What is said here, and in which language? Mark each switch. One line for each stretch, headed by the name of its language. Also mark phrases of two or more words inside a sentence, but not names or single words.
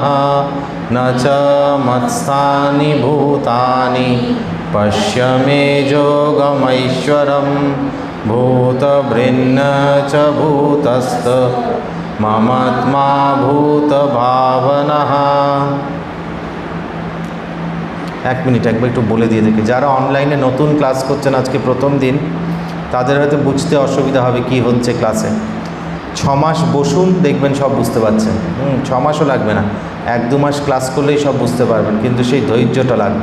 Sanskrit: न च मत्स्थानि भूतानि पश्य मे योगमैश्वरं भूतभृन्न च भूतस्थ ममात्मा भूतभावनः।
Bangla: এক মিনিট একবার একটু বলে দিয়ে দেখি। যারা অনলাইনে নতুন ক্লাস করছেন, আজকে প্রথম দিন, তাদের হয়তো বুঝতে অসুবিধা হবে কি হচ্ছে ক্লাসে। 6 মাস বসুন, দেখবেন সব বুঝতে পারছেন। 6 মাসও লাগবে না, 1-2 মাস ক্লাস করলেই সব বুঝতে পারবেন, কিন্তু সেই ধৈর্যটা লাগবে।